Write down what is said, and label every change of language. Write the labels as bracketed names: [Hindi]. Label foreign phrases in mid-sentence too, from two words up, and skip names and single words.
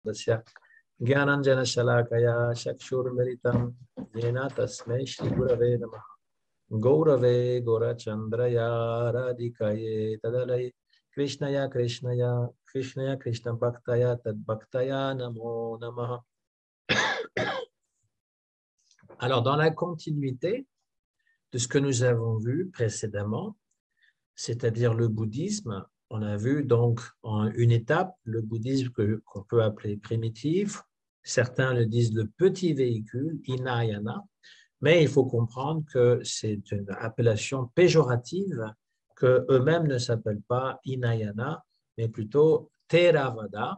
[Sanskrit] Tasya Gyananjana Shalakaya Chakshurmilitam Yena Tasmai Shri Gurave Namaha Gaurave Gorachandraya Radhikaye Tadalai Krishnaya Krishnaya Krishnaya Krishna Bhaktaya Tad Bhaktaya Namo Namaha. [French] Alors, dans la continuité de ce que nous avons vu précédemment, c'est-à-dire le bouddhisme, on a vu donc en une étape le bouddhisme qu'on peut appeler primitif. Certains le disent le petit véhicule, Hinayana, mais il faut comprendre que c'est une appellation péjorative, qu'eux-mêmes ne s'appellent pas Hinayana, mais plutôt Theravada.